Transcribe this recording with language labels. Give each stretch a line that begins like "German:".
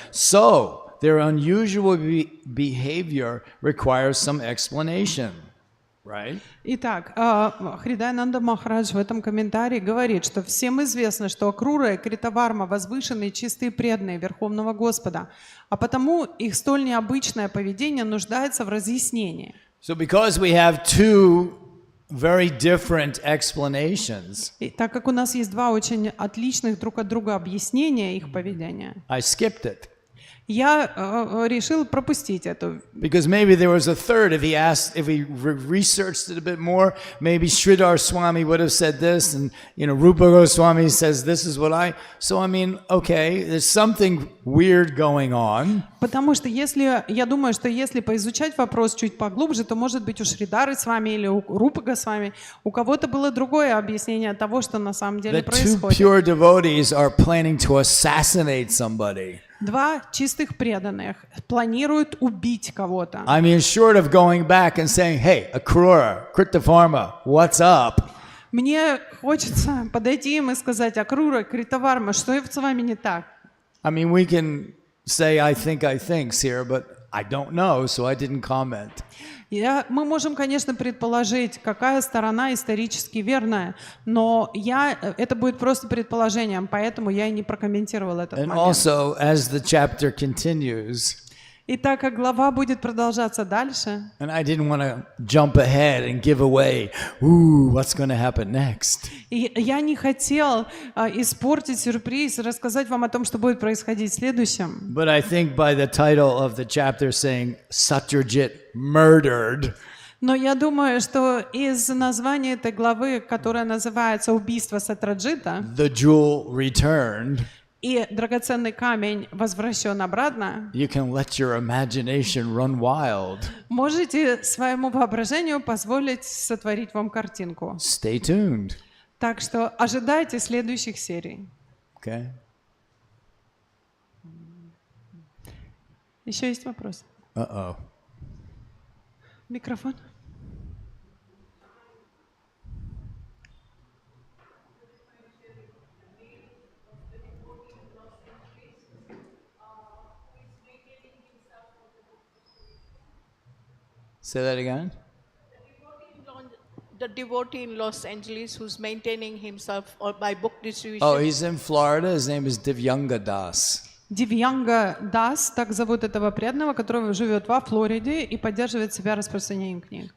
English: So, their unusual behavior requires some explanation, right?
Russian: Итак, Хридаянанда Махарадж в этом комментарии говорит, что всем известно, что Акрура и Критаварма возвышенные, чистые, преданные Верховного Господа, а потому их столь необычное поведение нуждается в разъяснении.
English: So because we have two very different explanations,
Russian: И так как у нас есть два очень отличных друг от друга объяснения их поведения,
English: I skipped it.
Russian: я решил пропустить эту.
English: Because maybe there was a third. If he researched it a bit more, maybe Sridhar Swami would have said this, and Rupa Goswami says this is what I. So I mean, okay, there's something weird going on.
Russian: Потому что я думаю, что если поизучать вопрос чуть поглубже, то может быть у Шридары с вами или у Рупы Госвами у кого-то было другое объяснение того, что на самом деле
English: That two
Russian: происходит.
English: pure devotees are planning to assassinate somebody.
Russian: Два чистых преданных планируют убить кого-то.
English: I mean, short of going back and saying, "Hey, Akrura, Kritavarma, what's up?"
Russian: Мне хочется подойти им и сказать: Акрура, Критаварма, что с вами не так?
English: I mean, we can say I think here, but I don't know, so I didn't comment.
Russian: Мы можем, конечно, предположить, какая сторона исторически верная, но это будет просто предположением, поэтому я и не прокомментировал этот
English: And
Russian: момент.
English: also, as the chapter continues,
Russian: И так как глава будет продолжаться дальше,
English: and I didn't want to jump ahead and give away, ooh, what's going to happen next.
Russian: и я не хотел испортить сюрприз, рассказать вам о том, что будет происходить в следующем.
English: But I think by the title of the chapter saying Satyajit murdered,
Russian: Но я думаю, что из названия этой главы, которая называется «Убийство Сатраджита»,
English: the jewel returned,
Russian: и драгоценный камень возвращен обратно,
English: you can let your imagination run wild.
Russian: можете своему воображению позволить сотворить вам картинку.
English: Stay tuned.
Russian: Так что ожидайте следующих серий.
English: Okay?
Russian: Еще есть вопрос? Uh-oh. Микрофон.
English: Say that again? The devotee in Los Angeles who's maintaining himself by book distribution. Oh, he's in Florida. His name is Dham Das.
Russian: Дживанатха Дас, так зовут этого преданного, который живет во Флориде и поддерживает себя распространением книг.